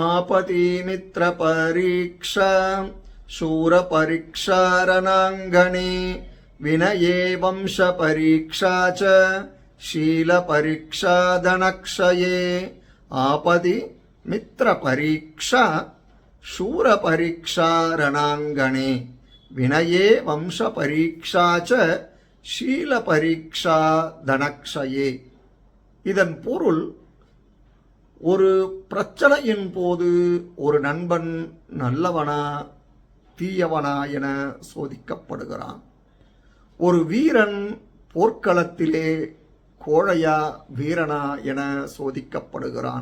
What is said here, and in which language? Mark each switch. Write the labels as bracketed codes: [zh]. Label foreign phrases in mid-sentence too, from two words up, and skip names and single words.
[sa] आपति मित्र परीक्षा शूर परीक्षा रणांगणे विनये वंश परीक्षा च शील परीक्षा धनक्षये आपति मित्र परीक्षा शूर परीक्षा रणांगणे विनये वंश परीक्षा च शील परीक्षा धनक्षये. [ta] இதன் பொருள், ஒரு பிரச்சனையின் போது ஒரு நண்பன் நல்லவனா தீயவனா என சோதிக்கப்படுகிறான். ஒரு வீரன் போர்க்களத்திலே கோழையா வீரனா என சோதிக்கப்படுகிறான்.